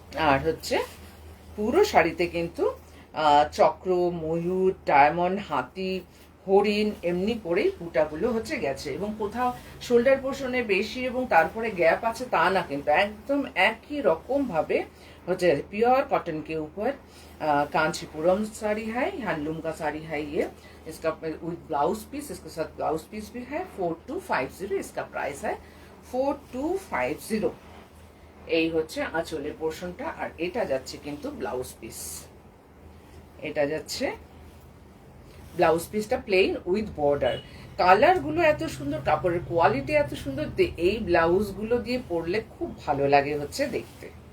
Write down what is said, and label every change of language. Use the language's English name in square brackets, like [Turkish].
[Bangla] আর হচ্ছে পুরো শাড়িতে কিন্তু চক্র, ময়ূর, ডায়মন্ড, হাতি, হরিণ এমনি করেই বুটাগুলো হচ্ছে গেছে, এবং কোথাও শোল্ডার পোর্শনে বেশি এবং তারপরে গ্যাপ আছে তা না, কিন্তু একদম একই রকম ভাবে হচ্ছে [Hindi] प्योर कॉटन के ऊपर कांचीपुरम साड़ी है, हैंडलूम का साड़ी है ये। इसका विद ब्लाउज पीस, इसके साथ ब्लाउज पीस भी है। 4250 इसका प्राइस है, [Bangla] 4250। এই হচ্ছে আঁচলের পোর্শনটা। আর এটা যাচ্ছে কিন্তু ব্লাউজ পিস, এটা যাচ্ছে ব্লাউজ পিসটা প্লেন উইথ বর্ডার। কালারগুলো এত সুন্দর, কাপড়ের কোয়ালিটি এত সুন্দর, এই ব্লাউজগুলো দিয়ে পরলে খুব ভালো লাগে হচ্ছে দেখতে।